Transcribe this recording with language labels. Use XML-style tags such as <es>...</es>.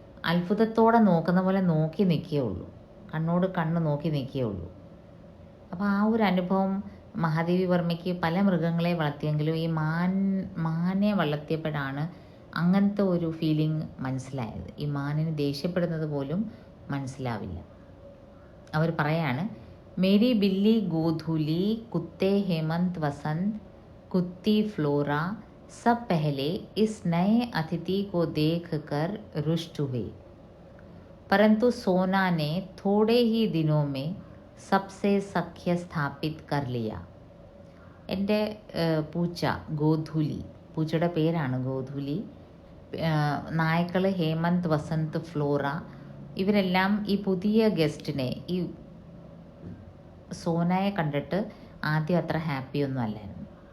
<ml>അത്ഭുതത്തോടെ നോക്കുന്ന പോലെ നോക്കി നിൽക്കുകയുള്ളൂ, കണ്ണോട് കണ്ണ് നോക്കി നിൽക്കുകയുള്ളൂ. അപ്പോൾ ആ ഒരു അനുഭവം മഹാദേവി വർമ്മയ്ക്ക് പല മൃഗങ്ങളെ വളർത്തിയെങ്കിലും ഈ മാനെ വളർത്തിയപ്പോഴാണ് അങ്ങനത്തെ ഒരു ഫീലിംഗ് മനസ്സിലായത്. ഈ മാനിന് ദേഷ്യപ്പെടുന്നത് പോലും മനസ്സിലാവില്ല. അവർ പറയാണ്,</ml> <hi>മേരി ബില്ലി ഗോധൂലി കുത്തേ हेमंत वसंत कुत्ती फ्लोरा सब पहले इस नए अतिथि को देखकर रुष्ट हुए, परंतु सोना ने थोड़े ही दिनों में सबसे सख्य स्थापित कर लिया.</hi> <ml>എൻ്റെ പൂച്ച ഗോധൂലി, പൂച്ചയുടെ പേരാണ് ഗോധൂലി. നായ്ക്കൾ ഹേമന്ത്, വസന്ത്, ഫ്ലോറ, ഇവരെല്ലാം ഈ പുതിയ ഗസ്റ്റിനെ, ഈ സോനയെ കണ്ടിട്ട് ആദ്യം അത്ര ഹാപ്പിയൊന്നും അല്ലായിരുന്നു.</ml>